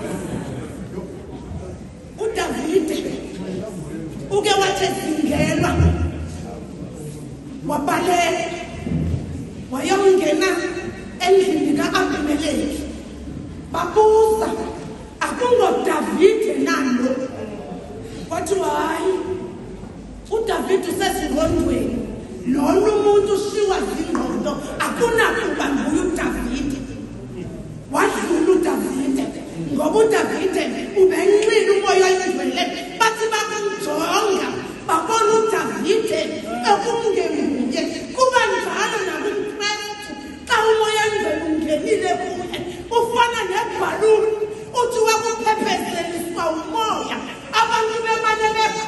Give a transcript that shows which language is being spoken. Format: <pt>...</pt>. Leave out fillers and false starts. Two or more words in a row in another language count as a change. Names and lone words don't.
<xh>uDavide uke wathi ezingelwa wabaleka wayongena endlini ka-Abimeleki babuza akungoDavide nalo wathi hayi uDavide usezingqondweni lona umuntu ushiwa zingqondo akunakuba nguye uDavide wadlula uDavide ngoba uDavide ubenxile umoya ingcwele bathi bakumjonga babona uDavide ekungenguye kuba njalo nakuKristu xa umoya ingcwele ungenile kuye ufana nebhaluni uthi wakuphephezela umoya abantu bemane</xh>